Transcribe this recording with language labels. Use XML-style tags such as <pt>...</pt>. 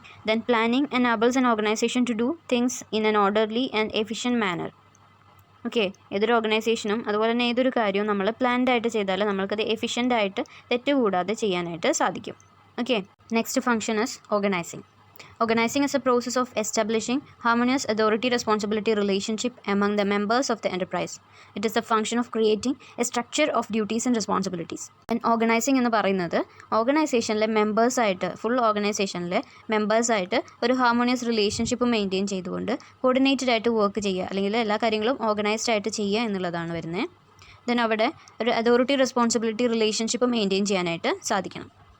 <en>Then planning enables an organization to do things in an orderly and efficient manner.</en> <ml>Okay, ഏതൊരു ഓർഗനൈസേഷനും അതുപോലെ തന്നെ ഏതൊരു കാര്യവും നമ്മൾ പ്ലാൻഡ് ആയിട്ട് ചെയ്താൽ നമ്മൾക്കത് എഫിഷ്യൻ്റ് ആയിട്ട് തെറ്റുകൂടാതെ ചെയ്യാനായിട്ട് സാധിക്കും.</ml> <en>Okay, next function is organizing. Organizing is a process of establishing harmonious authority-responsibility relationship among the members of the enterprise. It is the function of creating a structure of duties and responsibilities. And organizing</en> <ml>എന്ന് പറയുന്നത് ഓർഗനൈസേഷനിലെ മെമ്പേഴ്സായിട്ട്, full ഓർഗനൈസേഷനിലെ മെമ്പേഴ്സായിട്ട് ഒരു harmonious relationship maintain ചെയ്തുകൊണ്ട് coordinated ആയിട്ട് work ചെയ്യുക, അല്ലെങ്കിൽ എല്ലാ കാര്യങ്ങളും ഓർഗനൈസ്ഡ് ആയിട്ട് ചെയ്യുക എന്നുള്ളതാണ് വരുന്നത്. ദെൻ അവിടെ ഒരു അതോറിറ്റി റെസ്പോൺസിബിലിറ്റി റിലേഷൻഷിപ്പ് മെയിൻറ്റെയിൻ ചെയ്യാനായിട്ട് സാധിക്കണം.</ml>